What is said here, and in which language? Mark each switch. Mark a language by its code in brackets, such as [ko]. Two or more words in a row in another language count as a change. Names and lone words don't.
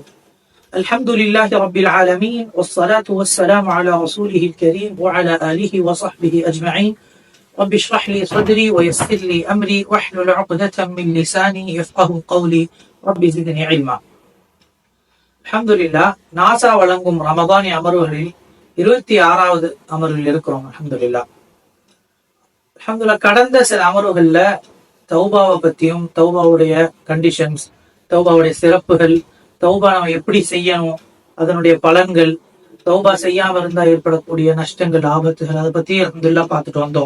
[ar] الحمد لله رب العالمين والصلاة والسلام على رسوله الكريم وعلى آله وصحبه أجمعين. رب اشرح لي صدري ويسر لي أمري واحلل عقدة من لساني يفقه قولي رب زدني علما. الحمد لله. [ta] நாசா வழங்கும் ரமதானி அமர்வுகளில் 26வது அமர்வில் இருக்கிறோம். அல்ஹம்துலில்லாஹ். கடந்த சில அமர்வுகள்ல தௌபாவை பத்தியும், தௌபாவுடைய கண்டிஷன்ஸ், தௌபாவுடைய சிறப்புகள், தௌபா நம்ம எப்படி செய்யணும், அதனுடைய பலன்கள், தௌபா செய்யாம இருந்தா ஏற்படக்கூடிய நஷ்டங்கள், ஆபத்துகள், அதை பத்தி அல்ஹம்துலில்லாஹ் பார்த்துட்டு வந்தோம்.